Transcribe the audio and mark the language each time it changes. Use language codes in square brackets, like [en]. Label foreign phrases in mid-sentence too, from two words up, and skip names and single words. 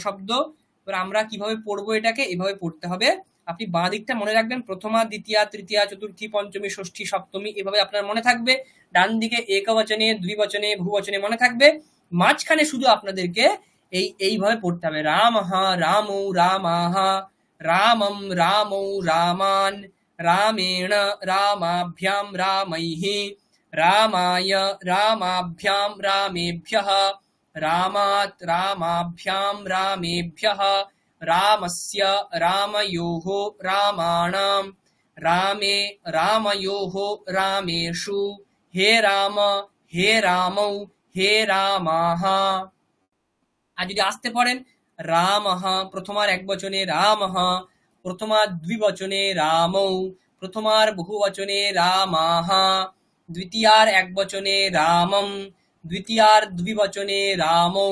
[bn] এবার আমরা কিভাবে পড়বো এটাকে? এভাবে পড়তে হবে, আপনি বাঁ দিকটা মনে রাখবেন, প্রথমা, দ্বিতীয়া, তৃতীয়া, চতুর্থী, পঞ্চমী, ষষ্ঠী, সপ্তমী, এভাবে আপনার মনে থাকবে। ডান দিকে একবচনে, দ্বিবচনে, বহুবচনে মনে থাকবে। মাঝখানে শুধু আপনাদেরকে এইভাবে পড়তে হবে, [sa] রামঃ রামৌ রামাঃ, রামম রামৌ রামান, রামেণ রামাভ্যাম রামৈঃ, রামায় রামাভ্যাম রামেভ্যः, রামাৎ রামাভ্যাম রামেভ্যः, রামস্য রাময়োः রামাণাম, রামে রাময়োः রামেষু, হে রাম হে রামৌ হে রামাঃ। [bn] আর যদি আসতে পড়েন, রামঃ প্রথমার একবচনে রামঃ, প্রথমার দ্বিবচনে রামৌ, প্রথমার বহুবচনে রামাঃ, দ্বিতীয়ার একবচনে রামম, দ্বিতীয়ার দ্বিবচনে রামৌ,